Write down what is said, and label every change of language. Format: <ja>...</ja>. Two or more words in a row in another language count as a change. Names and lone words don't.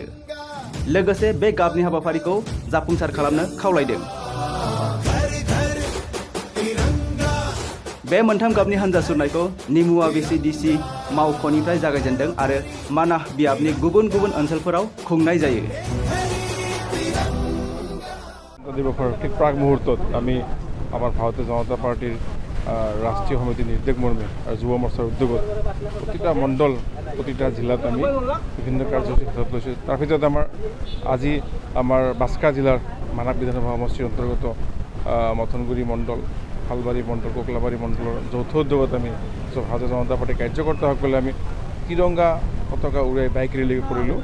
<brx>लोगोसे बे गाबनि हाबाफारिखौ जाफुंसार खालामनो खावलायदों। बे मोनथाम गाबनि हानजा सुरनायखौ निमुवा VCDC मावख'निफ्राय जागायजेनदों आरो मानाह बियाबनि गुबुन गुबुन ओनसोलफोराव खुंनाय जायो।</brx> <as>দিৱসৰ ঠিক প্ৰাক মুহূৰ্তত আমি আমাৰ ভাৰতীয় জনতা পাৰ্টিৰ ৰাষ্ট্ৰীয় সমিতিৰ নিৰ্দেশ মৰ্মে আৰু যুৱ মৰ্চাৰ উদ্যোগত প্ৰতিটা মণ্ডল প্ৰতিটা জিলাত আমি বিভিন্ন কাৰ্যসূচী হাতত লৈছোঁ। তাৰ ভিতৰত আজি আমাৰ বাস্কা জিলাৰ মানাহ বিধানসভা সমষ্টিৰ অন্তৰ্গত মথনগুৰি মণ্ডল, খালবাৰী মণ্ডল, কোকলাবাৰী মণ্ডলৰ যৌথ উদ্যোগত আমি ভাৰতীয় জনতা পাৰ্টিৰ কাৰ্যকৰ্তাসকলে আমি তিৰংগা পতাকা উৰাই বাইক ৰেলী কৰিলোঁ।</as>